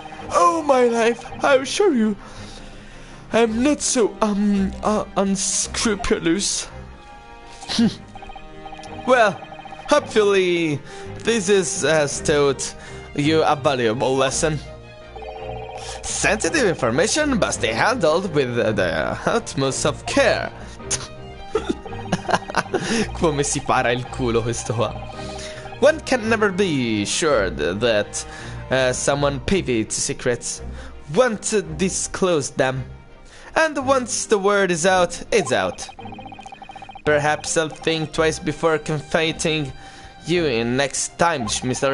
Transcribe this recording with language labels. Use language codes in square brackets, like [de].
[en] Oh my life, I assure you, I'm not so unscrupulous. Well, hopefully this has taught you a valuable lesson. Sensitive information must be handled with the utmost of care. [it] Come si para il culo questo qua. [en] One can never be sure that someone privy to secrets won't disclose them. And once the word is out, it's out. Perhaps I'll think twice before confiding you in next time, Mr.